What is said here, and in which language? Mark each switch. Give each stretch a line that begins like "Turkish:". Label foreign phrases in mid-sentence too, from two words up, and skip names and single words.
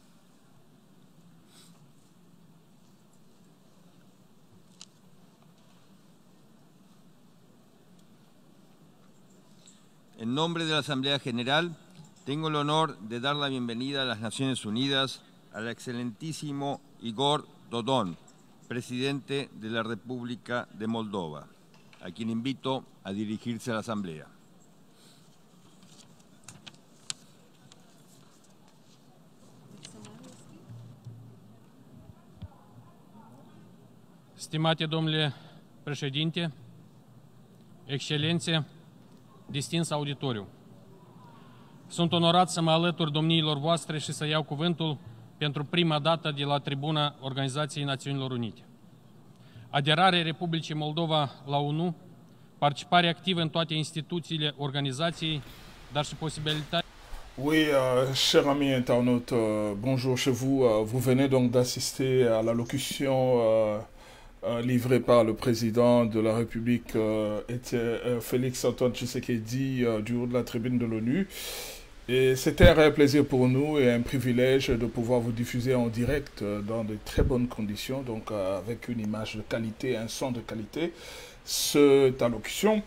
Spanish: En nombre de la Asamblea General, tengo el honor de dar la bienvenida a las Naciones Unidas al excelentísimo Igor Dodon, presidente de la República de Moldova, a quien invito a dirigirse a la Asamblea.
Romanian: Stimate domnule președinte, excelențe, distins auditoriu, sunt onorat să mă alătur domniilor voastre și să iau cuvântul pentru prima dată de la tribuna Organizației Națiunilor Unite. Aderarea Republicii Moldova la ONU, participare activă în toate instituțiile organizației, dar și posibilitatea...
French: Oui, chers amis internautes, bonjour chez vous. Vous venez donc d'assister à l'allocution livrée par le président de la République, Félix Antoine Tshisekedi, du haut de la tribune de l'ONU. Et c'était un réel plaisir pour nous et un privilège de pouvoir vous diffuser en direct dans de très bonnes conditions, donc avec une image de qualité, un son de qualité, cette allocution.